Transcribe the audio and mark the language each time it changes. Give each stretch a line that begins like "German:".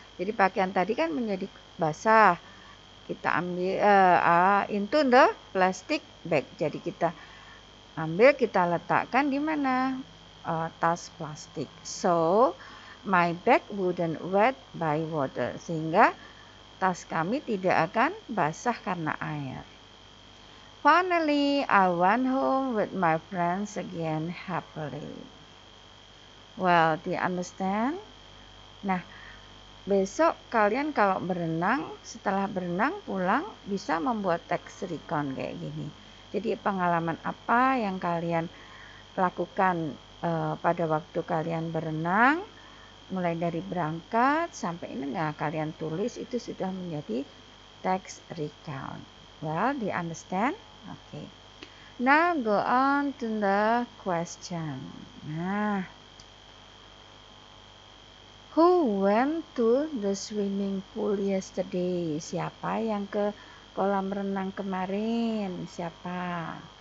Indonesian: Jadi pakaian tadi kan menjadi basah. Kita ambil
English: into the plastic bag.
Indonesian: Jadi kita ambil, kita letakkan di mana? Tas plastik.
English: So my bag wouldn't wet by water.
Indonesian: Sehingga tas kami tidak akan basah karena air.
English: Finally, I went home with my friends again happily. Well, do you understand?
Indonesian: Nah, besok kalian kalau berenang, setelah berenang pulang bisa membuat text recount kayak gini. Jadi pengalaman apa yang kalian lakukan pada waktu kalian berenang, mulai dari berangkat sampai ini kalian tulis, itu sudah menjadi text recount.
English: Well, do you understand? Okay. Now go on to the question. Nah, who went to the swimming pool yesterday?
Indonesian: Siapa yang ke kolam renang kemarin? Siapa?